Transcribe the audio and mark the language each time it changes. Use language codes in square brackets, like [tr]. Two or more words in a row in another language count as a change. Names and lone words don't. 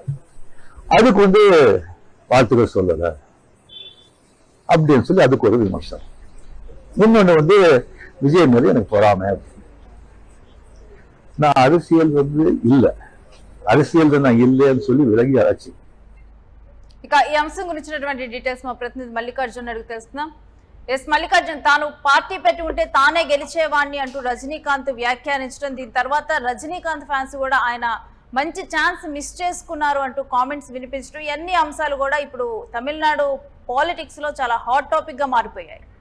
[ta] அதுக்கு வந்து வாழ்த்துக்கள் சொல்லல அப்படின்னு சொல்லி அதுக்கு ஒரு விமர்சனம். இன்னொன்னு வந்து விஜய் மாதிரி எனக்கு பொறாம. நான் அரசியல் வந்து இல்லை, அரசியல் நான் இல்லைன்னு சொல்லி விலகி ஆச்சு. [te] ఇక ఈ అంశం గురించినటువంటి డీటెయిల్స్ మా ప్రతినిధి మల్లికార్జున్ అడిగి తెలుసుకుందాం. ఎస్ మల్లికార్జున్, తాను పార్టీ పెట్టి ఉంటే తానే గెలిచేవాడిని అంటూ రజనీకాంత్ వ్యాఖ్యానించడం, దీని తర్వాత రజనీకాంత్ ఫ్యాన్స్ కూడా ఆయన మంచి [en] chance miss [te] చేసుకున్నారు అంటూ కామెంట్స్ వినిపించడం, ఇవన్నీ అంశాలు కూడా ఇప్పుడు తమిళనాడు పాలిటిక్స్ లో చాలా [en] hot topic [te] గా మారిపోయాయి.